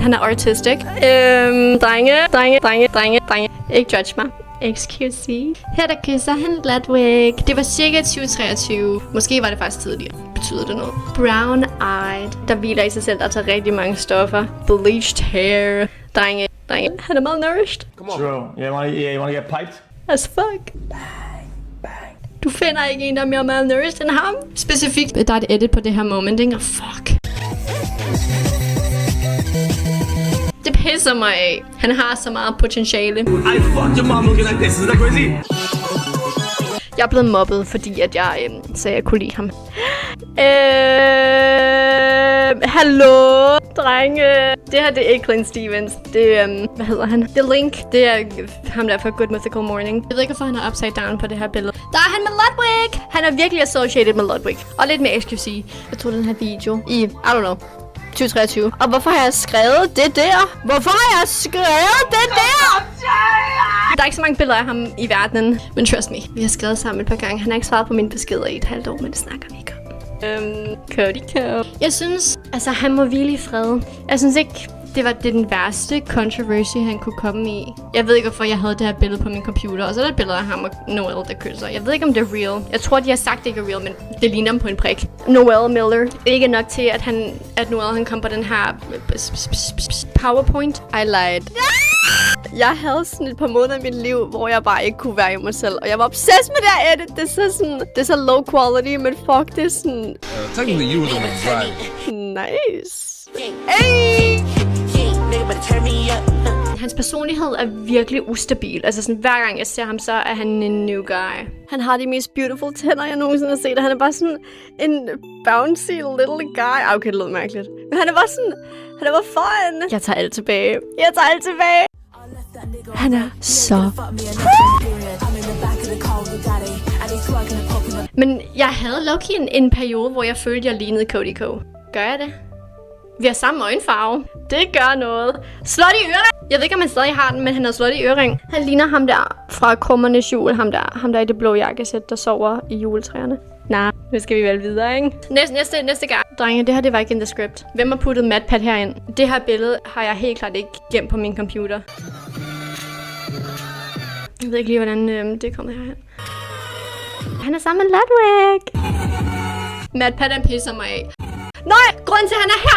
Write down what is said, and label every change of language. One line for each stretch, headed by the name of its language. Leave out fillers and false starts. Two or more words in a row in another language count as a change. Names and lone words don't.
Danish: Han er artistic. Drenge.
English: Ikke judge mig.
Danish: Excuse. Her der kysser han Ludwig. Det var cirka 2023. Måske var det faktisk tidligere. Betyder det noget? Brown-eyed, der hviler i sig selv. Der tager rigtig mange stoffer. Bleached hair. Drenge. Han er malnourished.
English: Come on. True. You wanna get piped? As fuck.
Danish: Du finder ikke en, der er mere malnourished end ham. Specifikt, der er et edit på det her moment, ikke? Fuck. Det pisser mig af. Han har så meget potentiale.
English: I fucked your mom looking like this. Is that crazy?
Danish: Jeg er blevet mobbet, fordi at jeg sagde, jeg kunne lide ham. Hallo, drenge. Det her, det er ikke Clint Stevens. Det er, hvad hedder han? Det er Link. Det er ham der fra Good Mythical Morning. Jeg ved ikke, hvorfor han er upside down på det her billede. Der er han med Ludwig. Han er virkelig associated med Ludwig. Og lidt mere excuse. Jeg tog den her video i,
English: I don't know,
Danish: 2023. Og hvorfor har jeg skrevet det der? Hvorfor har jeg skrevet det der? Der er ikke så mange billeder af ham i verdenen. Men
English: trust me,
Danish: vi har skrevet sammen et par gange. Han har ikke svaret på mine beskeder i et halvt år, men det snakker vi ikke om. Cody. Jeg synes, altså han må hvile i fred. Jeg synes ikke, det er den værste controversy, han kunne komme i. Jeg ved ikke, hvorfor jeg havde det her billede på min computer. Og så er der et billede af ham og Noel, der kysser. Jeg ved ikke, om det er real. Jeg tror, de har sagt, det ikke er real, men det ligner ham på en prik. Noel Miller. Ikke nok til, at Noel han kom på den her PowerPoint. I lied. Jeg havde sådan et par måneder i mit liv, hvor jeg bare ikke kunne være i mig selv. Og jeg var obsessed med det her edit. Det er så low quality, men fuck, det er sådan... Technically, you were the one driving. Nice. Hey! Hans personlighed er virkelig ustabil. Altså sådan, hver gang jeg ser ham, så er han en
English: new guy.
Danish: Han har de mest beautiful tænder, jeg nogensinde har set. Og han er bare sådan en
English: bouncy little guy.
Danish: Okay, det lød mærkeligt. Men han er bare sådan... Han er bare fun. Jeg tager alt tilbage. Han er så... Men jeg havde low-key en periode, hvor jeg følte, jeg lignede Cody Ko. Gør jeg det? Vi har samme øjenfarve. Det gør noget. Slot i ørering! Jeg ved ikke, om han stadig har den, men han har slot i ørering. Han ligner ham der fra Krummernes Jul. Ham der i det blå jakkesæt, der sover i juletræerne. Nej, nu skal vi vel videre, ikke? Næste gang. Drenge, det her det var ikke
English: in the script.
Danish: Hvem har puttet MatPat herind? Det her billede har jeg helt klart ikke gemt på min computer. Jeg ved ikke lige, hvordan det er kommet herhen. Han er sammen med Ludwig. MatPat, han pisser mig af. Nej, grunden til, at han er her.